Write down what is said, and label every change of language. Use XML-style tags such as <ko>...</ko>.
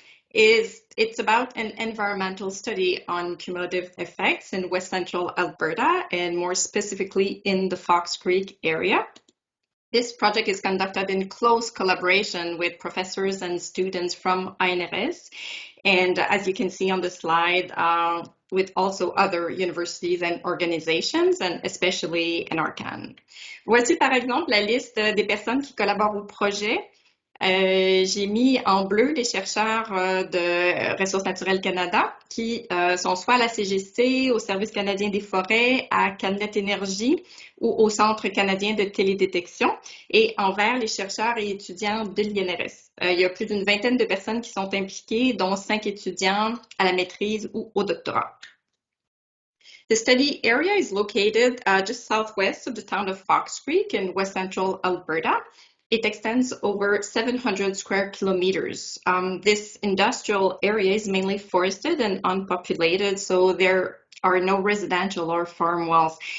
<en>It's about an environmental study on cumulative effects in West Central Alberta, and more specifically in the Fox Creek area. This project is conducted in close collaboration with professors and students from INRS, and as you can see on the slide, with also other universities and organizations, and especially NRCan.</en> <fr>Voici par exemple la liste des personnes qui collaborent au projet. J'ai mis en bleu les chercheurs de Ressources naturelles Canada qui sont soit à la CGC, au Service canadien des forêts, à Canet Énergie ou au Centre canadien de télédétection, et en vert les chercheurs et étudiants de l'INRS. Il y a plus d'une vingtaine de personnes qui sont impliquées, dont 5 étudiants à la maîtrise ou au doctorat.</fr> <en>The study area is located just southwest of the town of Fox Creek in west central Alberta. It extends over 700 square kilometers. This industrial area is mainly forested and unpopulated, so there are no residential or farm wells.</en>